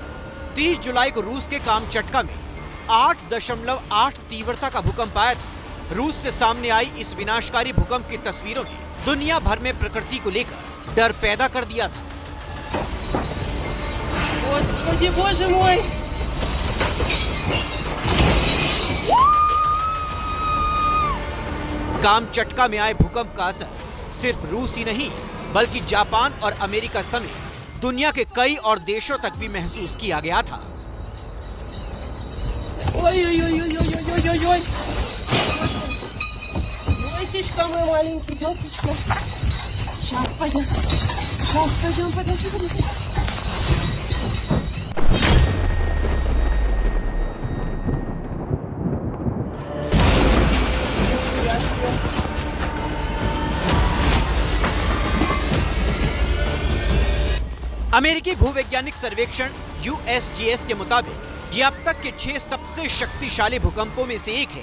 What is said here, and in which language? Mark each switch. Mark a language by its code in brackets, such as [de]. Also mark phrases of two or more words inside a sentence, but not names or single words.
[hi] 30 जुलाई को रूस के कामचटका में 8.8 तीव्रता का भूकंप आया था। रूस से सामने आई इस विनाशकारी भूकंप की तस्वीरों ने दुनिया भर में प्रकृति को लेकर डर पैदा कर दिया था। [ru] Господи, боже мой! [hi] कामचटका में आए भूकंप का असर सिर्फ रूस ही नहीं बल्कि जापान और अमेरिका समेत दुनिया के कई और देशों तक भी महसूस किया गया था। Ой-ой-ой-ой-ой-ой-ой-ой! [ru] Досечка, мой маленький, досечка. Сейчас пойдем. Сейчас пойдем, подожди. [hi] अमेरिकी भूवैज्ञानिक सर्वेक्षण USGS के मुताबिक ये अब तक के 6 सबसे शक्तिशाली भूकंपों में से एक है।